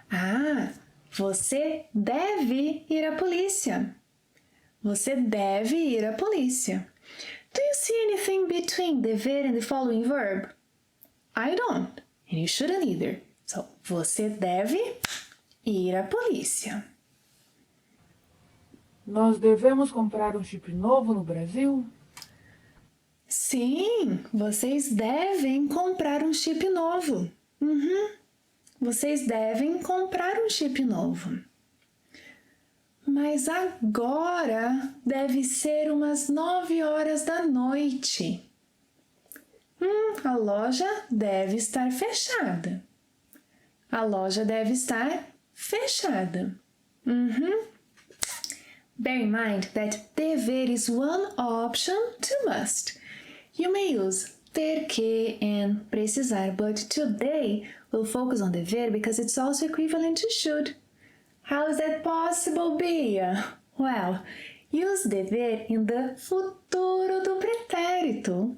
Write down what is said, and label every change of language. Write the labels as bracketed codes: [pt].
[pt] Ah, você deve ir à polícia. Você deve ir à polícia. [en] Do you see anything between dever and the following verb? I don't, and you shouldn't either. [pt] So, você deve ir à polícia. Nós devemos comprar um chip novo no Brasil? Sim, vocês devem comprar um chip novo. Vocês devem comprar um chip novo. Mas agora deve ser umas 9 horas da noite. A loja deve estar fechada. A loja deve estar fechada. [en] Bear in mind that dever is one option to must. You may use ter que and precisar, but today we'll focus on dever because it's also equivalent to should. How is that possible, Bia? Well, use dever in the futuro do pretérito.